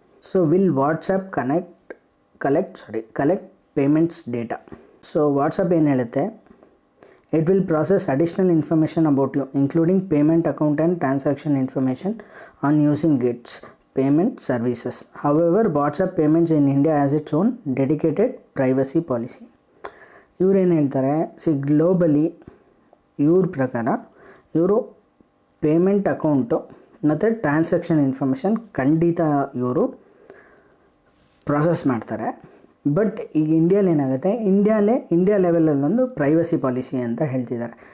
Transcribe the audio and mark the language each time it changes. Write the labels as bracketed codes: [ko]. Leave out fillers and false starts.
[en] So will WhatsApp collect payments data. [kn] So WhatsApp ಏನು ಹೇಳುತ್ತೆ, [en] It will process additional information about you including payment account and transaction information on using its payment services. However, WhatsApp payments in India has its own dedicated privacy policy. [kn] ಇವರೇನು ಹೇಳ್ತಾರೆ, globally ಇವ್ರ ಪ್ರಕಾರ ಇವರು payment account ಮತ್ತು transaction information ಖಂಡಿತ ಇವರು process ಮಾಡ್ತಾರೆ. But ಈಗ ಇಂಡಿಯಾಲಿ ಏನಾಗುತ್ತೆ, ಇಂಡಿಯಾ ಲೆವೆಲಲ್ಲೊಂದು ಪ್ರೈವಸಿ ಪಾಲಿಸಿ ಅಂತ ಹೇಳ್ತಿದ್ದಾರೆ.